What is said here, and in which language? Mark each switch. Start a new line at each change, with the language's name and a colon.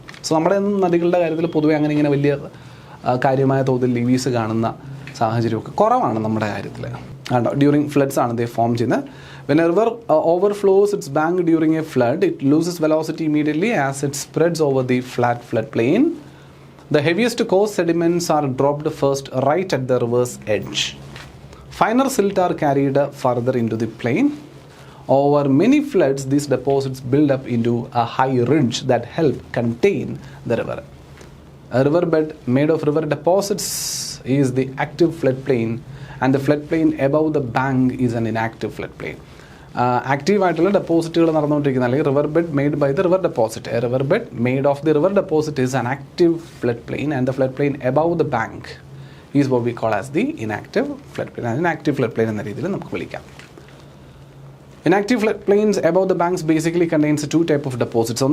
Malayalam: So നമ്മുടെ നദികളുടെ കാര്യത്തിൽ പൊതുവെ അങ്ങനെ ഇങ്ങനെ വലിയ കാര്യമായ തോതിൽ ലീവീസ് കാണുന്ന സാഹചര്യമൊക്കെ കുറവാണ് നമ്മുടെ കാര്യത്തിൽ.
English: കണ്ടോ, during floods
Malayalam: ആണ് ഇത് ഫോം ചെയ്യുന്നത്.
English: When a river overflows its bank during a flood, it loses velocity immediately as it spreads over the flood plain. The heaviest coarse sediments are dropped first right at the river's edge. Finer silt are carried further into the plain. Over many floods, these deposits build up into a high ridge that help contain the river. A riverbed made of river deposits is the active floodplain, and the floodplain above the bank is an inactive floodplain.
Malayalam: ആക്റ്റീവായിട്ടുള്ള ഡെപ്പോസിറ്റുകൾ നടന്നുകൊണ്ടിരിക്കുന്ന, അല്ലെങ്കിൽ
English: River bed made by the river deposit. A river bed made of the river deposit is an active flood plain, and the flood plain above the bank is what we call as the inactive flood plain.
Malayalam: അതിന് active flood plain എന്ന രീതിയിൽ നമുക്ക് വിളിക്കാം.
English: Inactive flood plains above the banks basically contains two type of deposits.